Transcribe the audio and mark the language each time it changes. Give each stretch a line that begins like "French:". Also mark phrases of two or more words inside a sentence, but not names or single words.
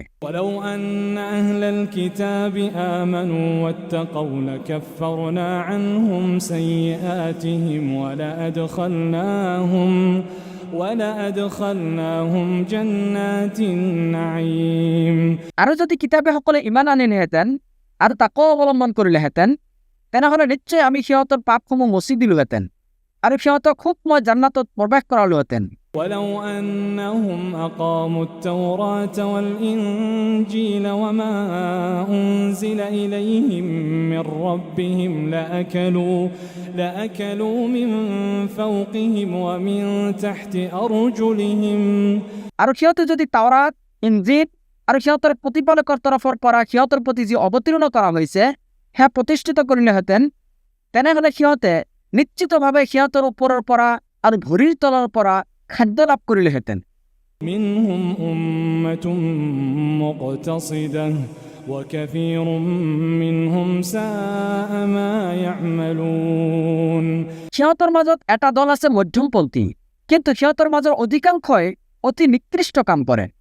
Arabic: ولو أن أهل الكتاب آمنوا واتقوا لكفرنا عنهم سيئاتهم ولأدخلناهم جنات النعيم
Assamese: আৰু যদি কিতাপীসকলে ইমান আনিলেহেঁতেন আৰু তাকো অৱলম্বন কৰিলেহেঁতেন তেনেহ'লে নিশ্চয় আমি সিহঁতৰ পাপসমূহ মচি দিলোহেঁতেন আৰু সিহঁতক সুখময় জান্নাতত প্ৰৱেশ কৰালোহেঁতেন।
Arabic: ولو أنهم أقاموا التوراة والإنجيل وما أنزل إليهم من ربهم لأكلوا من فوقهم ومن تحت أرجلهم
Assamese: আৰু সিহঁতে যদি তাওৰাত, ইঞ্জিল আৰু সিহঁতৰ প্ৰতিপালকৰ তৰফৰ পৰা সিহঁতৰ প্ৰতি যি অৱতীৰ্ণ কৰা হৈছে সেয়া প্ৰতিষ্ঠিত কৰিলেহেঁতেন তেনেহ'লে সিহঁতে নিশ্চিতভাৱে সিহঁতৰ ওপৰৰ পৰা আৰু ভৰিৰ তলৰ পৰা খাদ্য লাভ কৰিলেহেঁতেন।
Arabic: منهم أمة مقتصدة وكثير منهم ساء ما يعملون
Assamese: সিহঁতৰ মাজত এটা দল আছে মধ্যমপন্থী কিন্তু সিহঁতৰ মাজৰ অধিকাংশই অতি নিকৃষ্ট কাম কৰে।